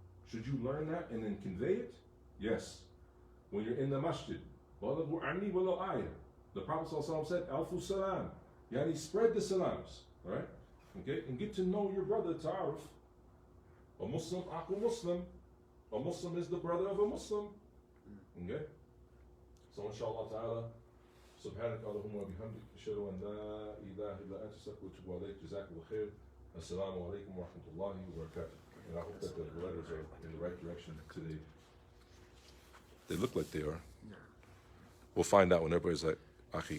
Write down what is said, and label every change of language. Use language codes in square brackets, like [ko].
[en] Should you learn that and then convey it? Yes. When you're in the masjid, the Prophet ﷺ said, Alfu salam. Yani spread the salams. Alright? Okay? And get to know your brother, ta'aruf. A Muslim, aku Muslim. A Muslim is the brother of a Muslim. Okay? [ar] So inshallah ta'ala, سبحانك اللهم وبحمدك أشهد أن لا إله إلا أنت أستغفرك وأتوب إليك جزاك الله خير السلام عليكم ورحمة الله وبركاته. [en] And I hope that the letters are in the right direction today. They look like they are. We'll find out when everybody's like, Akhi,